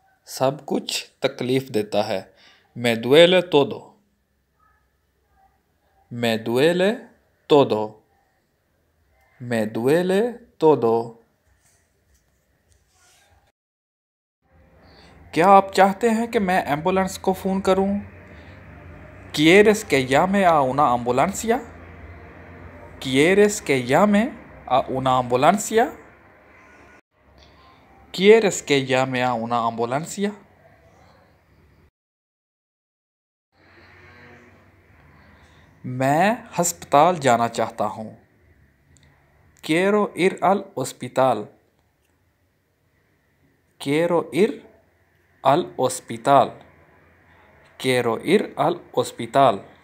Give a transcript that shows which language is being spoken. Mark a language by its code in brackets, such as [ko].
[hi] सब कुछ तकलीफ देता है। [es] Me duele todo. Me duele todo. Me duele todo. [hi] क्या आप चाहते हैं कि मैं एम्बुलेंस को फ़ोन करूं? [es] ¿Quieres que llame a una ambulancia? ¿Quieres que llame a una ambulancia? ¿Quieres que llame a una ambulancia? [hi] मैं अस्पताल जाना चाहता हूँ। [es] Quiero ir al hospital. Quiero ir al hospital. Quiero ir al hospital.